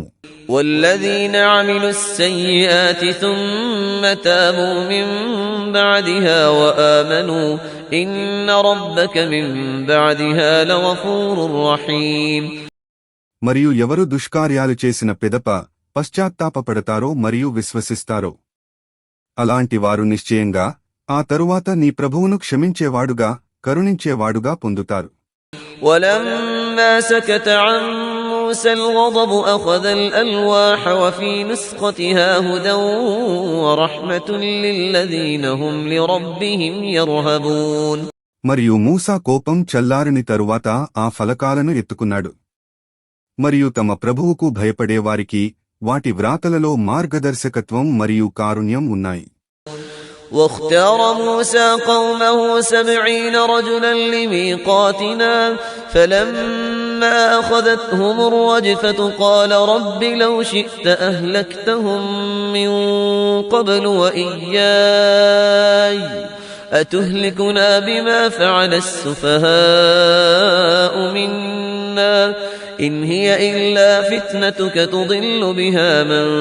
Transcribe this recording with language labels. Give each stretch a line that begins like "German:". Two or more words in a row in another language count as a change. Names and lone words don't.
Arabic: والذين عملوا السيئات ثم تابوا من بعدها وآمنوا إن ربك من بعدها لغفور رحيم.
Telugu: మరియు ఎవరు దుష్కార్యాలు చేసిన పిదప పశ్చాత్తాపపడతారో మరియు విశ్వసిస్తారో అలాంటి వారు నిశ్చయంగా ఆ తరువాత నీ ప్రభువును క్షమించేవాడుగా కరుణించేవాడుగా పొందుతారు.
Arabic: ولما سكت عن موسى الغضب أخذ الألواح وفي نسختها هدى ورحمة للذين هم لربهم يرهبون.
Telugu: మరియు మూసా కోపం చల్లారని తరువాత ఆ ఫలకాలను ఎత్తుకున్నాడు. మరియు తమ ప్రభువుకు భయపడేవారికి వాటి వ్రాతలలో మార్గదర్శకత్వం మరియు కారుణ్యం ఉన్నాయి.
Arabic: واختار موسى قومه 70 رجلا لميقاتنا فلما أخذتهم الرجفة قال رب لو شئت أهلكتهم من قبل وإياي أتهلكنا بما فعل السفهاء منا إن هي إلا فتنتك تضل بها من